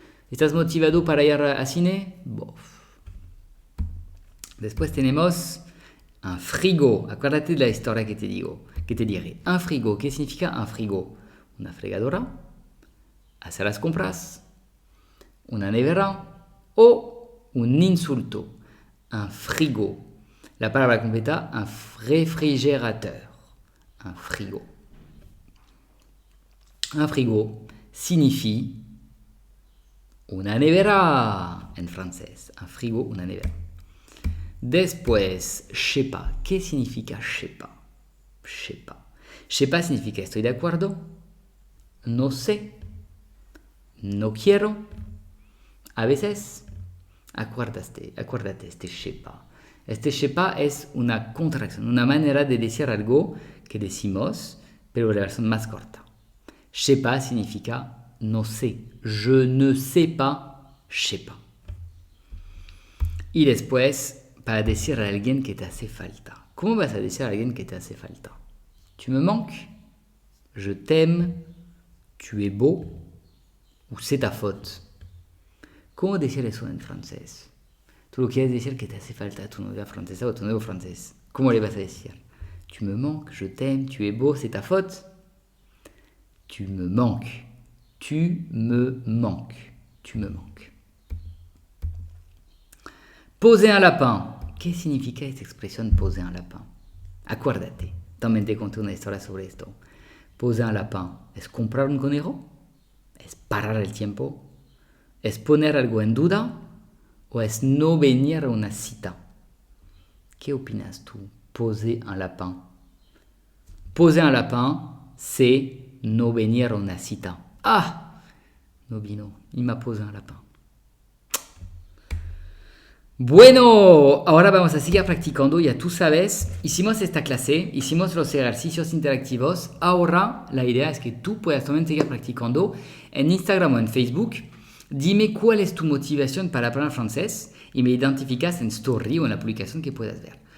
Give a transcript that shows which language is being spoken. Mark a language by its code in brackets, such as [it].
[es] ¿Estás motivado para ir al cine? Bof. Después tenemos un frigo. Acuérdate de la historia que te diré. Un frigo. ¿Qué significa un frigo? Una fregadora, hacer las compras, una nevera o un insulto. [fr] Un frigo. [es] La palabra completa, un réfrigérateur. [fr] Un frigo. Un frigo signifie [es] una nevera en francés. Un frigo, una nevera. [fr] Después, je sais pas. [es] ¿Qué significa [fr] je sais pas? Je sais pas. Je sais pas [es] significa estoy de acuerdo, no sé, no quiero. A veces, acuérdate, [fr] je sais pas. [es] Este [fr] je sais pas [es] es una contracción, una manera de decir algo que decimos, pero la versión más corta. [fr] Je sais pas [es] significa no sé. [fr] Je ne sais pas, je sais pas. [es] Y después, para decir a alguien que te hace falta. ¿Cómo vas a decir a alguien que te hace falta? [fr] Tu me manques, je t'aime, tu es beau, ou c'est ta faute. [es] ¿Cómo decir eso en francés? Tú lo quieres decir que te hace falta a tu novia francesa o a tu novio francés. ¿Cómo le vas a decir? [fr] Tu me manques, je t'aime, tu es beau, c'est ta faute. Tu me manques. Tu me manques. Tu me manques. Poser un lapin. [es] ¿Qué significa esta expresión [fr] poser un lapin? [es] Acuérdate, también te conté una historia sobre esto. [fr] Poser un lapin. [es] ¿Es comprar un conejo? ¿Es parar el tiempo? ¿Es poner algo en duda? ¿O es no venir a una cita? ¿Qué opinas tú? [fr] Poser un lapin. Poser un lapin, c'est [es] no venir a una cita. [fr] Ah, [es] no vino, [fr] il m'a posé un lapin. [es] Bueno, ahora vamos a seguir practicando. Ya tú sabes, hicimos esta clase, hicimos los ejercicios interactivos. Ahora la idea es que tú puedas también seguir practicando en Instagram o en Facebook. Dime cuál es tu motivación para aprender francés y me identificas en story o en la publicación que puedas ver.